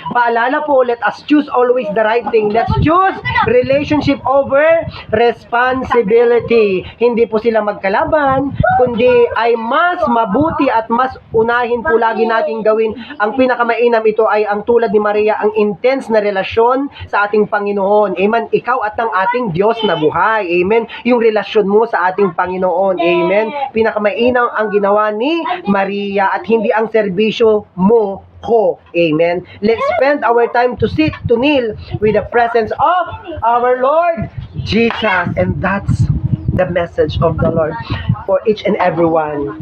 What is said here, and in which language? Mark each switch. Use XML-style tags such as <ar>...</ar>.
<tl>Paalala po,</tl> <en>let us choose always the right thing. Let's choose relationship over responsibility.</en> <tl>Hindi po sila magkalaban, kundi ay mas mabuti at mas unahin po lagi nating gawin. Ang pinakamainam ito ay ang tulad ni Maria, ang intense na relasyon sa ating ating Panginoon. Amen. Ikaw at ang ating Diyos na buhay. Amen. Yung relasyon mo sa ating Panginoon. Amen. Pinakamainam ang ginawa ni Maria at hindi ang serbisyo mo ko. Amen.</tl> <en>Let's spend our time to sit, to kneel with the presence of our Lord Jesus. And that's the message of the Lord for each and everyone.</en>